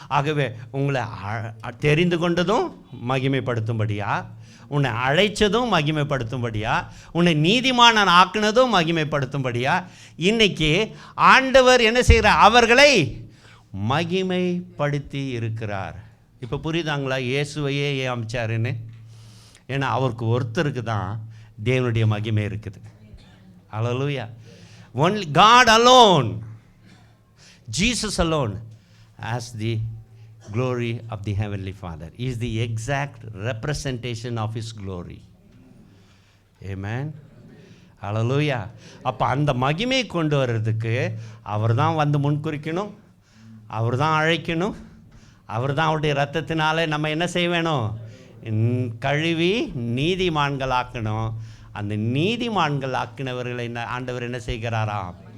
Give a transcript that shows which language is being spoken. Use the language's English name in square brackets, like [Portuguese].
[Tamil] ஆகவே உங்களை தெரிந்து கொண்டதும் மகிமைப்படுத்தும்படியா, உன்னை அழைச்சதும் மகிமைப்படுத்தும்படியா, உன்னை நீதிமானன் ஆக்குனதும் மகிமைப்படுத்தும்படியா, இன்னைக்கு ஆண்டவர் என்ன செய்கிறார்? அவர்களை மகிமைப்படுத்தி இருக்கிறார். இப்போ புரியுதாங்களா இயேசுவையே ஏன் அமைச்சாருன்னு? ஏன்னா அவருக்கு ஒருத்தருக்கு தான் தேவனுடைய மகிமை இருக்குது. ஹல்லேலூயா. [English] Only God alone, Jesus alone as the glory of the Heavenly Father. He is the exact representation of His glory. Amen. Hallelujah. [Tamil] அப்போ அந்த மகிமை கொண்டு வர்றதுக்கு அவர் தான் வந்து முன்குறிக்கணும், அவர் தான் அழைக்கணும், அவர் தான் அவருடைய ரத்தத்தினால நம்ம என்ன செய்ய வேணும்? கழுவி நீதிமான்கள் ஆக்கணும். அந்த நீதிமான்கள் ஆக்கினவர்களை ஆண்டவர் என்ன செய்கிறாராம்?